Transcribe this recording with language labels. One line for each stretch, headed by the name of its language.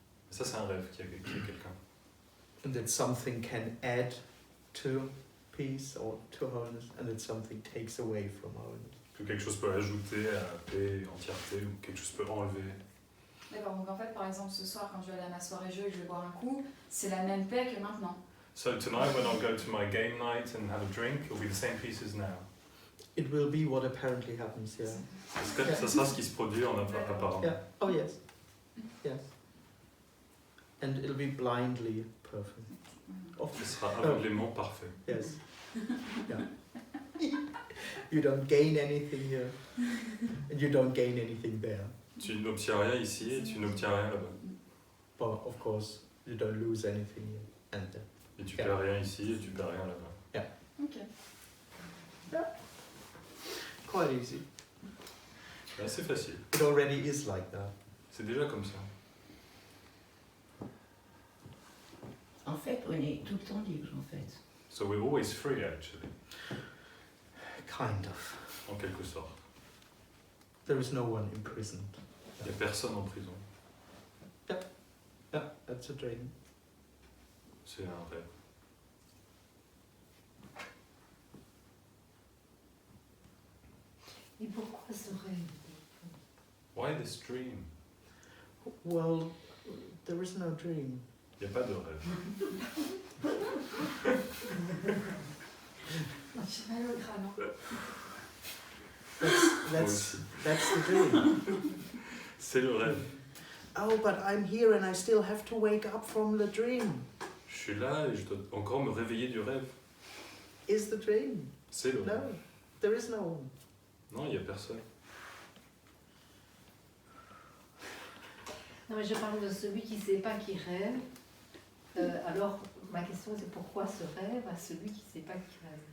French: Ça, c'est un rêve qu'il y a quelqu'un.
English: and that something can add to peace or to wholeness, and that something takes away from wholeness.
French: Que quelque chose peut ajouter à la paix, entièreté, ou quelque chose peut enlever. D'accord, donc en fait, par exemple, ce soir, quand je vais aller à ma soirée jeu et que je vais boire un coup, c'est la même paix que maintenant.
English: So tonight when I'll go to my game night and have a drink, it'll be the same peace as now. It will be what apparently happens, yeah.
French: Ça sera ce qui se produit en apparent.
English: Yeah. Oh yes. Yes. And it'll be blindly perfect.
French: Ce sera aveuglément parfait.
English: Yes. Yeah. You don't gain anything here, and you don't gain anything there.
French: Tu n'obtiens rien ici et tu n'obtiens rien là-bas.
English: But of course, you don't lose anything here and there.
French: Et tu
English: Yeah.
French: perds rien ici et tu perds rien là-bas. Ok.
English: Quite easy.
French: C'est assez facile.
English: It already is like that.
French: C'est déjà comme ça. En fait, on est tout le temps libre, en fait.
English: So we're always free actually, Kind of.
French: en quelque sorte.
English: There is no one imprisoned.
French: Il n'y a personne en prison.
English: Yeah, that's a dream.
French: C'est un rêve. Et pourquoi ce rêve?
English: Why this dream? Well, there is no dream.
French: Il n'y a pas de rêve. J'ai mal au crâne. Moi aussi.
English: That's the dream.
French: C'est le rêve.
English: Oh, but I'm here and I still have to wake up from the dream.
French: Je suis là et je dois encore me réveiller du rêve.
English: Is the dream?
French: C'est le
English: No,
French: rêve.
English: there is no one.
French: Non, il n'y a personne. Non, mais je parle de celui qui ne sait pas qui rêve. Alors, ma question c'est pourquoi ce rêve à celui qui ne sait pas qui rêve?